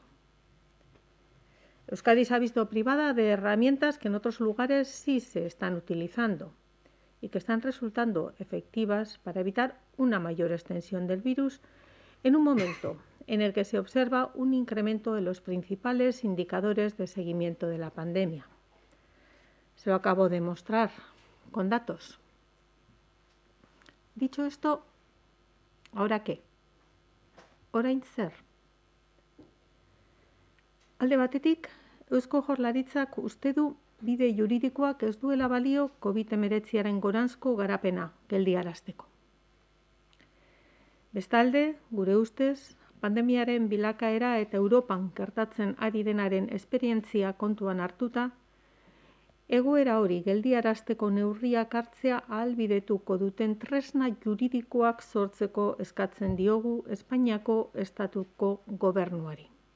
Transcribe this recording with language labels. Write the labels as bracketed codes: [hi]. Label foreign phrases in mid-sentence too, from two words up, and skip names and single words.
[es] Euskadi se ha visto privada de herramientas que en otros lugares sí se están utilizando y que están resultando efectivas para evitar una mayor extensión del virus en un momento en el que se observa un incremento de los principales indicadores de seguimiento de la pandemia. Se lo acabo de mostrar con datos. Dicho esto, ¿ahora qué? [eu] Orain zer. Alde batetik, Eusko Jaurlaritzak uste du bide juridikoak ez duela balio COVID-19aren goranzko garapena geldiarazteko. Bestalde, gure ustez, pandemiaren bilakaera eta Europan gertatzen ari denaren esperientzia kontuan hartuta, egoera hori geldiarazteko neurriak hartzea ahalbidetuko duten tresna juridikoak sortzeko eskatzen diogu Espainiako estatuko gobernuari.